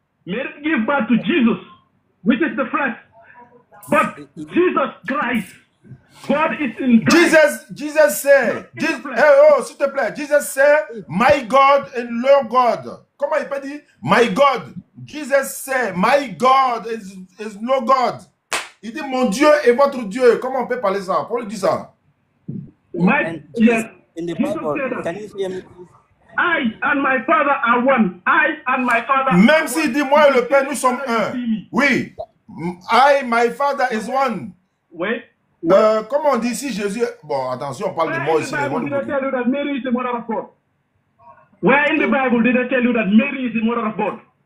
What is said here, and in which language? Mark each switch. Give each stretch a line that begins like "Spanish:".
English: Mary gave birth to Jesus, which is the flesh. But Jesus Christ, God is in Christ. Jesus said,
French: s'il te plaît,
English: Jesus said, my God and your God.
French: Comment il peut dire,
English: my God? Jesus said, my God is no God.
French: Il dit, mon Dieu est votre Dieu. Comment on peut parler ça? Pourquoi il dit ça?
English: Yes. In the Bible, can you hear me? I and my Father are one. I and my Father.
French: Même s'il dit, moi et le Père, nous sommes un.
English: Oui. I, my Father is one. Wait.
French: Comment on dit ici Jésus? Bon, attention, on parle de moi ici.
English: Did I tell you that Mary is the mother of God? Where in the Bible did I tell you that Mary is the mother of God?